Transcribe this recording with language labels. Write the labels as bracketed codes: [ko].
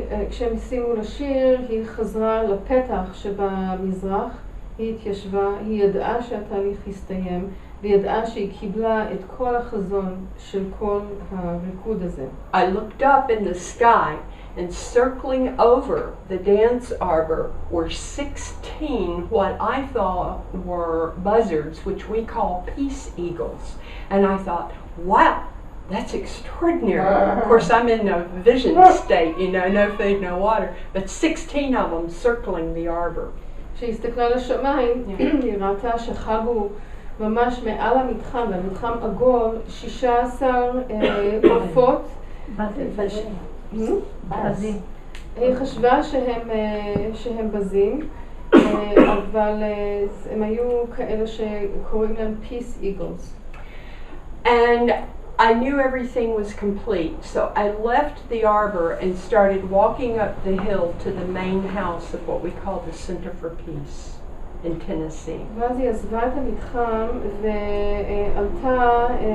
[he] כשהם סיימו לשיר, היא חזרה לפתח שבמזרח, היא התיישבה, היא ידעה שהתהליך הסתיים, והיא ידעה שהיא קיבלה את כל החזון של כל הריקוד הזה. [en] I looked up in the sky, and circling over the dance arbor were 16 what I thought were buzzards, which we call peace eagles. And I thought, wow, that's extraordinary. Of course, I'm in a vision state, no food, no water, but 16 of them circling the arbor. [he] כשהסתכלה לשמיים, היא ראתה שחגו ממש מעל המתחם, המתחם עגול, 16 עופות. בזים. היא חשבה שהם בזים, אבל הם היו כאלה שקוראים להם [en] peace eagles. And I knew everything was complete, so I left the arbor and started walking up the hill to the main house of what we call the Center for Peace in Tennessee. [he] ואז היא עזבה את המתחם ועלתה